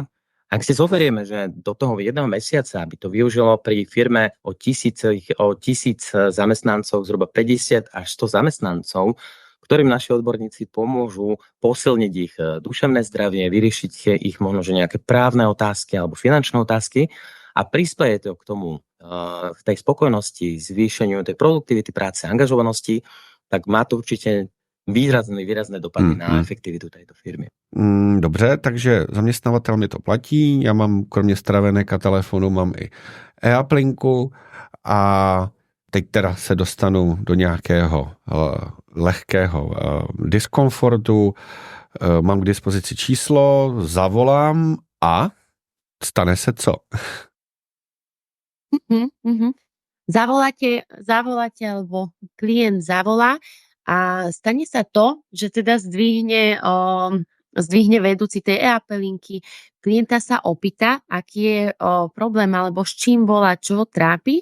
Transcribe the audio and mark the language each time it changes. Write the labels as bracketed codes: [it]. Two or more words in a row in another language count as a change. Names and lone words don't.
[sk] Ak si zoberieme, že do toho jedného mesiaca by to využilo pri firme o 1000 zamestnancov, zhruba 50 až 100 zamestnancov, ktorým naši odborníci pomôžu posilniť ich duševné zdravie, vyriešiť ich možno že nejaké právne otázky alebo finančné otázky, a prispieje to k tomu, k tej spokojnosti, zvýšeniu tej produktivity práce, angažovanosti, tak má to určite výrazné dopady na efektivitu tejto firmy. [cs] Dobře, takže zaměstnavatel mi to platí, já mám kromě stravenek a telefonu mám i e-aplinku a teď teda se dostanu do nějakého lehkého diskomfortu, mám k dispozici číslo, zavolám a stane se co? [sk] Zavoláte alebo klient zavolá a stane sa to, že teda zdvihne vedúci tej e-apelinky, klienta sa opýta, aký je problém alebo s čím volá, čo ho trápi.